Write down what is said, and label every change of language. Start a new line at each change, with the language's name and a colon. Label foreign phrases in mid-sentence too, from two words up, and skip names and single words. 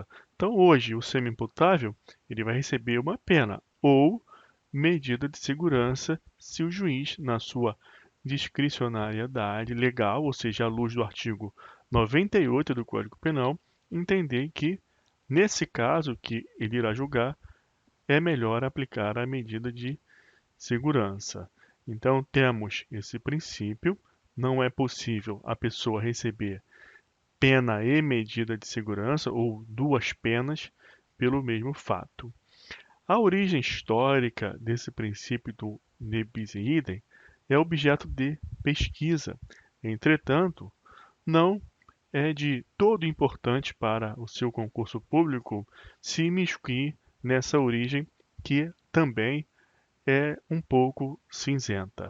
Portuguese: Então, hoje, o semi-imputável ele vai receber uma pena ou medida de segurança se o juiz, na sua discricionariedade legal, ou seja, à luz do artigo 98 do Código Penal, entender que, nesse caso que ele irá julgar, é melhor aplicar a medida de segurança. Então, temos esse princípio: não é possível a pessoa receber pena e medida de segurança, ou duas penas, pelo mesmo fato. A origem histórica desse princípio do
Latin: ne bis in idem
Portuguese: é objeto de pesquisa. Entretanto, não é de todo importante para o seu concurso público se imiscuir nessa origem, que também é um pouco cinzenta.